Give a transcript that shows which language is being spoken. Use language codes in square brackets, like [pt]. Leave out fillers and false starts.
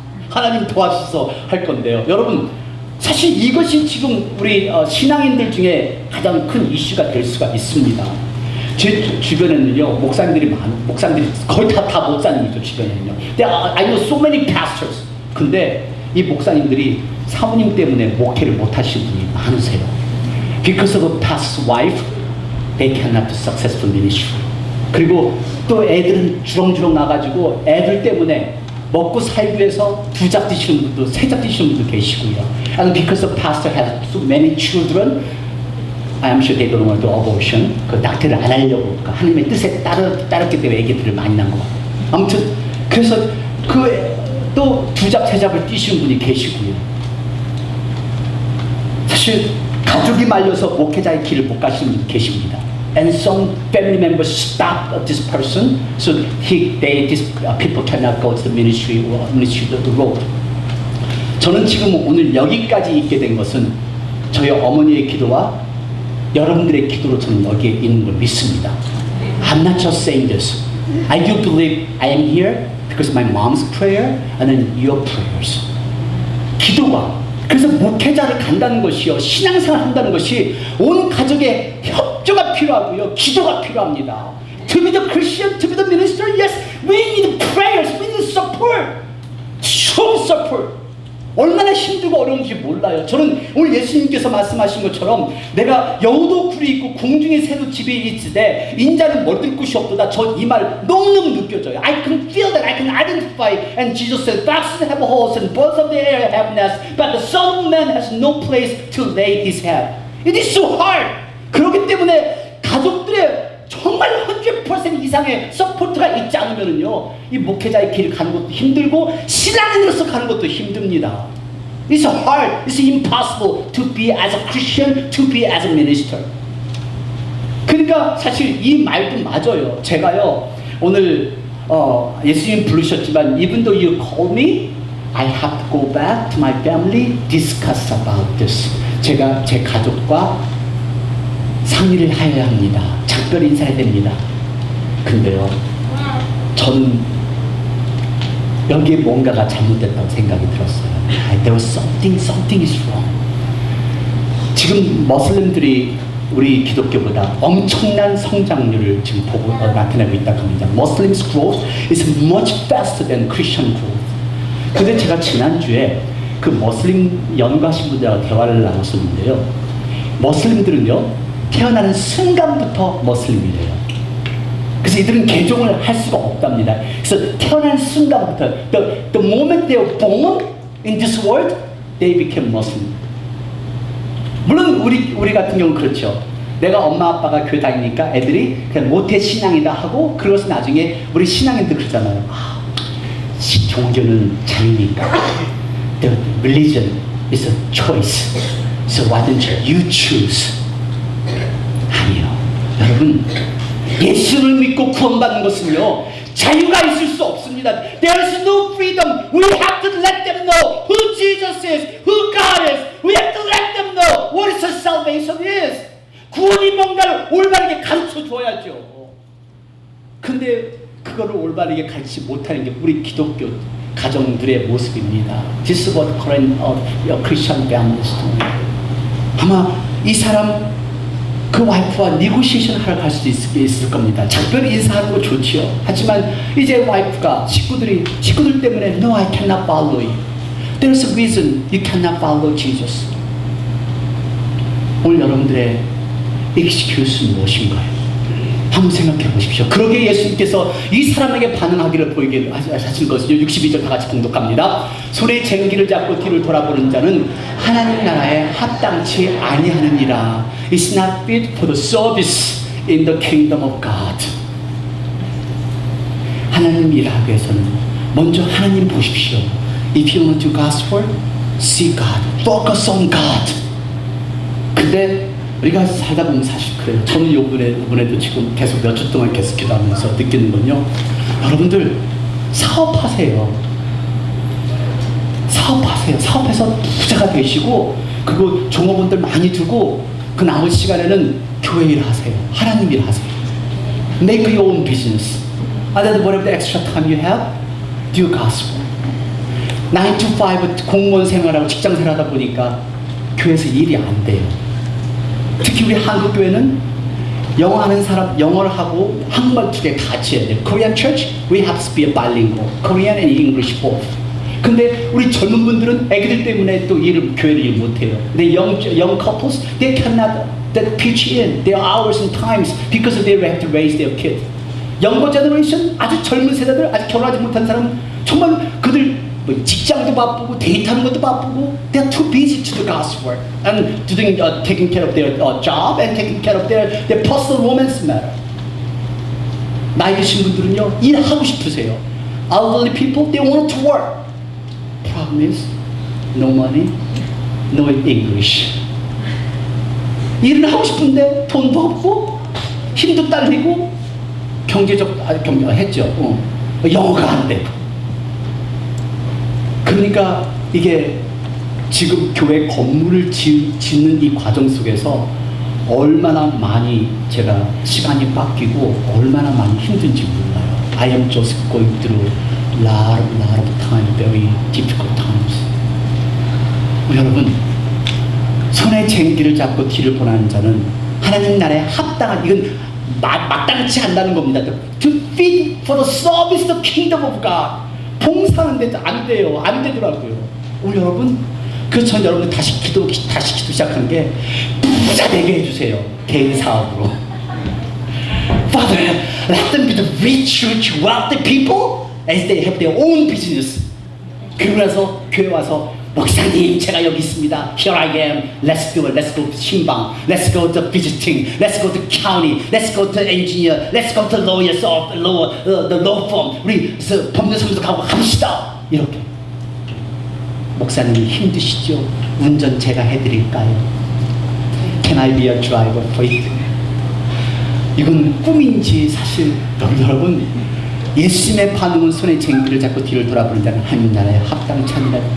[ko] 하나님 도와주셔서 할 건데요. 여러분, 사실 이것이 지금 우리 신앙인들 중에 가장 큰 이슈가 될 수가 있습니다. 제 주변에는요, 목사님들이 거의 다 목사님이죠, 주변에는요. [en] I know so many pastors. [ko] 근데 이 목사님들이 사모님 때문에 목회를 못 하시는 분이 많으세요. [en] Because of a pastor's wife, they cannot do successful ministry. [ko] 그리고 또 애들은 주렁주렁 나가지고 애들 때문에 먹고 살기 위해서 2잡 드시는 분도 3잡 드시는 분도 계시고요. [en] And because the pastor has so many children, I am sure they don't want to do abortion. [ko] 그 낙태를 안 하려고 그 하나님의 뜻에 따랐기 때문에 애기들을 많이 낳은 것 같아요. 아무튼 그래서 그 또 2잡 3잡을 뛰시는 분이 계시고요. 사실 가족이 말려서 목회자의 길을 못 가시는 분이 계십니다. [en] And some family members stop this person, so these people cannot go to the ministry the road. [ko] 저는 지금 오늘 여기까지 있게 된 것은 저희 어머니의 기도와 여러분들의 기도로 저는 여기에 있는 걸 믿습니다. [en] I'm not just saying this. I do believe I am here because of my mom's prayer and then your prayers. [ko] 기도가 그래서 목회자를 간다는 것이요, 신앙생활 한다는 것이 온 가족의 협조가 필요하고요, 기도가 필요합니다. [en] To be the Christian, to be the minister, yes, we need prayers, we need support, strong support. [ko] 얼마나 힘들고 어려운지 몰라요. 저는 오늘 예수님께서 말씀하신 것처럼 내가 여우도 굴이 있고 공중의 새도 집에 있으되 인자는 먹을 곳이 없도다. 저 이 말 너무너무 느껴져요. [en] I can feel that, I can identify. And Jesus said, foxes have holes and birds of the air have nests, but the Son of Man has no place to lay his head. It is so hard. [ko] 그렇기 때문에 가족들의 정말 100% 이상의 서포트가 있지 않으면요, 이 목회자의 길을 가는 것도 힘들고 신앙인으로서 가는 것도 힘듭니다. [en] It's hard, it's impossible to be as a Christian, to be as a minister. [ko] 그러니까 사실 이 말도 맞아요. 제가요 오늘 예수님 부르셨지만 [en] even though you call me, I have to go back to my family, discuss about this. [ko] 제가 제 가족과 상의를 해야 합니다. 작별 인사해야 됩니다. 근데요, 저는 여기에 뭔가가 잘못됐다고 생각이 들었어요. [en] There was something is wrong. [ko] 지금 머슬림들이 우리 기독교보다 엄청난 성장률을 지금 보고 나타내고 있다고 합니다. [en] Muslims growth is much faster than Christian growth. [ko] 근데 제가 지난주에 그 머슬림 연구하신 분들하고 대화를 나눴었는데요. 머슬림들은요, 태어나는 순간부터 머슬림이래요. 그래서 이들은 개종을 할 수가 없답니다. 그래서 태어나는 순간부터 [en] the moment they were born in this world, they became Muslim. [ko] 물론 우리 같은 경우는 그렇죠. 내가 엄마 아빠가 교회 다니니까 애들이 그냥 모태 신앙이다 하고 그러고서 나중에 우리 신앙인들 그러잖아요. 종교는 자유니까. [en] The religion is a choice. So why don't you choose? [ko] 아니요. 여러분, 예수를 믿고 구원받는 것은요, 자유가 있을 수 없습니다. [en] There is no freedom. We have to let them know who Jesus is, who God is. We have to let them know what is salvation is. [ko] 구원이 뭔가를 올바르게 가르쳐 줘야죠. 근데 그거를 올바르게 가르치지 못하는 게 우리 기독교 가정들의 모습입니다. [en] This is what current Christian families do. [ko] 아마 이 사람 그 와이프와 니고시에이션 하러 갈 수도 있을 겁니다. 작별 인사하는 거 좋지요. 하지만 이제 와이프가 식구들 때문에 [en] No, I cannot follow you. There's a reason you cannot follow Jesus. [ko] 오늘 여러분들의 excuse는 무엇인가요? 한번 생각해 보십시오. 그러게 예수님께서 이 사람에게 반응하기를 보이게 하신 것은요. 62절 다 같이 봉독합니다. 손에 쟁기를 잡고 뒤를 돌아보는 자는 하나님 나라에 합당치 아니하느니라. [en] It's not fit for the service in the kingdom of God. [ko] 하나님 일하기 위해서는 먼저 하나님 보십시오. [en] If you want to do God's work, see God. Focus on God. [ko] 근데 우리가 살다 보면 사실 그래요. 저는 이번에도 지금 계속 몇 주 동안 계속 기도하면서 느끼는 건요. 여러분들 사업하세요. 사업해서 부자가 되시고 그리고 종업원들 많이 두고 그 남은 시간에는 교회 일 하세요. 하나님 일 하세요. [en] Make your own business. And then whatever the extra time you have, do gospel. [ko] 9 to 5 공무원 생활하고 직장 생활하다 보니까 교회에서 일이 안 돼요. 특히 우리 한국 교회는 영어 하는 사람 영어를 하고 한국말 두 개 같이 해야 돼요. [en] Korean church, we have to be bilingual. Korean and English both. [ko] 근데 우리 젊은 분들은 애기들 때문에 또 교회를 일 못해요. 근데 [en] young couples, they cannot that pitch in their hours and times because they have to raise their kid. younger generation, [ko] 아주 젊은 세대들, 아직 결혼하지 못한 사람, 정말 그들 뭐 직장도 바쁘고 데이트하는 것도 바쁘고 [en] they are too busy to do God's work and doing taking care of their job and taking care of their personal romance matter. [ko] 나이 드신 분들은요 일하고 싶으세요. [en] Elderly people they want to work. Problem is no money, no English. [ko] 일은 하고 싶은데 돈도 없고 힘도 딸리고 경제적 했죠. 영어가 안 되고. 그러니까 이게 지금 교회 건물을 짓는 이 과정 속에서 얼마나 많이 제가 시간이 뺏기고 얼마나 많이 힘든지 몰라요. [en] I am just going through lot of time, very difficult times. [ko] 여러분, 손에 쟁기를 잡고 뒤를 보내는 자는 하나님 나라에 합당한, 이건 마땅치 않다는 겁니다. [en] To feed for the service the kingdom of God. [ko] 봉사하는데 안 돼요. 안 되더라고요. 오늘 여러분, 그래서 전 여러분 다시 기도 시작한 게 부자 되게 해주세요. 개인 사업으로. [en] Father, let them be the rich, wealthy people as they have their own business. [ko] 그러면서 교회 와서 목사님 제가 여기 있습니다. [en] Here I am. Let's do it. Let's go to 신방. Let's go to visiting. Let's go to county. Let's go to engineer. Let's go to lawyers of the law firm. [ko] 우리 법률사무소 가고 합시다. 이렇게. 목사님 힘드시죠? 운전 제가 해드릴까요? [en] Can I be a driver for you? [ko] 이건 꿈인지 사실 여러분 예수님의 반응은 손에 쟁기를 잡고 뒤를 돌아보는 자는 하나님 나라에 합당치 않으라.